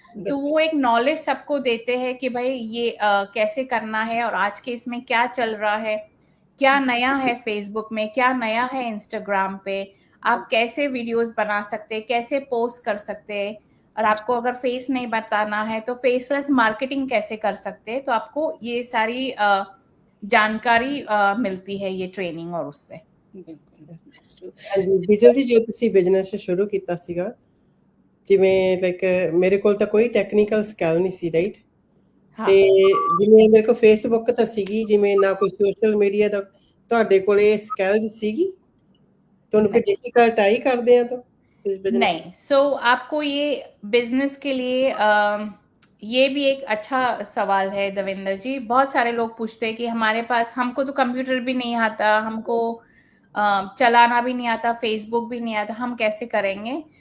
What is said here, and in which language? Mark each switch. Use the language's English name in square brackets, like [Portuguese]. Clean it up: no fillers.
[Hindi] तो वो एक नॉलेज सबको देते हैं कि भाई ये कैसे करना है, और आज के इसमें क्या चल रहा है, क्या नया है फेसबुक में, क्या नया है इंस्टाग्राम पे, आप कैसे वीडियोस बना सकते हैं, कैसे पोस्ट कर सकते हैं। और आपको अगर फेस नहीं बताना है तो फेसलेस मार्केटिंग कैसे कर सकते हैं। तो आपको ये सारी जानकारी मिलती है ये ट्रेनिंग और उससे। [Punjabi] ਹਾਂਜੀ ਵਿਜਲ ਜੀ, ਜੋ ਤੁਸੀਂ ਬਿਜ਼ਨਸ ਸ਼ੁਰੂ ਕੀਤਾ ਸੀਗਾ, ਜਿਵੇਂ ਲਾਈਕ ਮੇਰੇ ਕੋਲ ਤਾਂ ਕੋਈ ਟੈਕਨੀਕਲ ਸਕਿੱਲ ਨਹੀਂ ਸੀ, ਰਾਈਟ? [Hindi] हाँ, [Punjabi] ਤੇ ਜਿਵੇਂ ਮੇਰੇ ਕੋਲ ਫੇਸਬੁੱਕ ਤਾਂ ਸੀਗੀ, ਜਿਵੇਂ ਨਾ ਕੋਈ ਸੋਸ਼ਲ ਮੀਡੀਆ ਦਾ, ਤੁਹਾਡੇ ਕੋਲ ਇਹ ਸਕਿੱਲਸ ਸੀਗੀ? ਤੁਹਾਨੂੰ ਕੋਈ [Hindi] डिफिकल्ट आई करदे हैं तो इस बिजनेस? नहीं। सो आपको ये बिजनेस के लिए ये भी एक अच्छा सवाल है देवेंद्र जी। बहुत सारे लोग पूछते हैं कि हमारे पास, हमको तो कंप्यूटर भी नहीं आता, हमको चलाना भी नहीं आता, फेसबुक भी नहीं आता, हम कैसे करेंगे।